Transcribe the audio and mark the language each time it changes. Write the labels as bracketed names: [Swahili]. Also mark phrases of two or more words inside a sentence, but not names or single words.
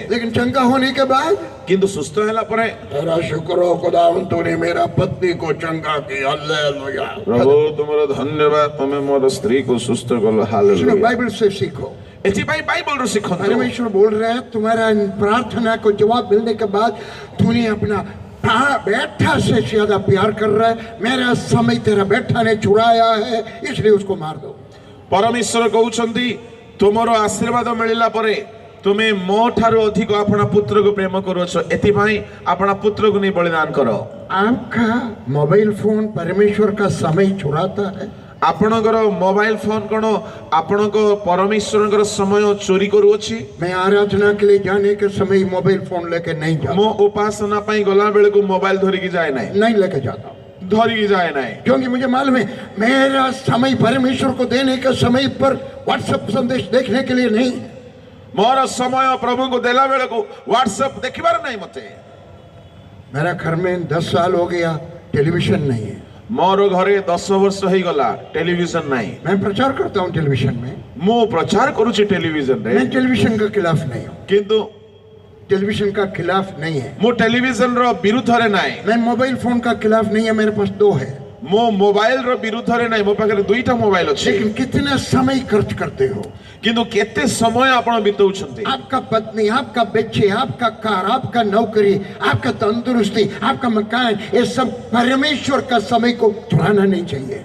[Hindi] लेकिन चंगा होने के बाद [Odia] କିନ୍ତୁ ସୁସ୍ଥ ହେଲା ପରେ [Hindi] तेरा शुक्र हो खुदा तूने मेरा पत्नी को चंगा किया, हालेलुया। [Odia] ପ୍ରଭୁ ତୁମର ଧନ୍ୟବାଦ, ତମେ ମୋର ସ୍ତ୍ରୀକୁ ସୁସ୍ଥ କଲ, [Hindi] सुनो, [Odia] ହାଲେଲୁୟା। [Hindi] बाइबल से सीखो। [Odia] ଏଥିପାଇଁ ବାଇବଲରୁ ଶିଖନ୍ତୁ। [Hindi] परमेश्वर बोल रहे हैं तुम्हारा प्रार्थना को जवाब मिलने के बाद तूने अपना बेटा से ज्यादा प्यार कर रहा है। मेरा समय तेरा बेटा ने चुराया है, इसलिए उसको मार दो। [Odia] ପରମେଶ୍ୱର କହୁଛନ୍ତି ତୁମର ଆଶୀର୍ବାଦ ମିଳିଲା ପରେ ତୁମେ ମୋ ଠାରୁ ଅଧିକ ଆପଣା ପୁତ୍ରକୁ ପ୍ରେମ କରୁଅଛ, ଏଥିପାଇଁ ଆପଣା ପୁତ୍ରକୁ ନେଇ ବଳିଦାନ କର। [Hindi] आपका मोबाइल फोन परमेश्वर का समय चुराता है। [Odia] ଆପଣଙ୍କର ମୋବାଇଲ ଫୋନ କଣ ଆପଣଙ୍କ ପରମେଶ୍ୱରଙ୍କର ସମୟ ଚୋରି କରୁଅଛି? [Hindi] मैं आराधना के लिए जाने के समय मोबाइल फोन लेके नहीं जाता, [Odia] ମୁଁ ଉପାସନା ପାଇଁ ଗଲା ବେଳକୁ ମୋବାଇଲ ଧରିକି ଯାଏ ନାହିଁ, [Hindi] नहीं लेके जाता, [Odia] ଧରିକି ଯାଏ ନାହିଁ। [Hindi] क्योंकि मुझे मालूम है मेरा समय परमेश्वर को देने के समय पर व्हाट्सएप संदेश देखने के लिए नहीं। [Odia] ମୋର ସମୟ ପ୍ରଭୁଙ୍କୁ ଦେଲା ବେଳକୁ ହ୍ୱାଟ୍ସଆପ ଦେଖିବାର ନାହିଁ ମତେ। [Hindi] मेरा घर में 10 साल हो गया, टेलीविजन नहीं है। [Odia] ମୋର ଘରେ 10 ବର୍ଷ ହେଇଗଲା, ଟେଲିଭିଜନ ନାହିଁ। [Hindi] मैं प्रचार करता हूँ टेलीविजन में, [Odia] ମୁଁ ପ୍ରଚାର କରୁଛି ଟେଲିଭିଜନରେ, [Hindi] मैं टेलीविजन के खिलाफ नहीं हूँ, [Odia] କିନ୍ତୁ [Hindi] टेलीविजन का खिलाफ नहीं है। [Odia] ମୁଁ ଟେଲିଭିଜନର ବିରୁଦ୍ଧରେ ନାହିଁ। [Hindi] मैं मोबाइल फोन का खिलाफ नहीं है, मेरे पास 2 है। [Odia] ମୋ ମୋବାଇଲ ରୋ ବିରୁଦ୍ଧ ରେ ନାହିଁ, ମୋ ପାଖରେ ଦୁଇଟା ମୋବାଇଲ ଅଛି, [Hindi] लेकिन कितना समय खर्च करते हो? [Odia] କିନ୍ତୁ କେତେ ସମୟ ଆପଣ ବିତଉଛନ୍ତି? [Hindi] आपका पत्नी, आपका बच्चे, आपका कार, आपका नौकरी, आपका तंदुरुस्ती, आपका मकान, ये सब परमेश्वर का समय को चुराना नहीं चाहिए।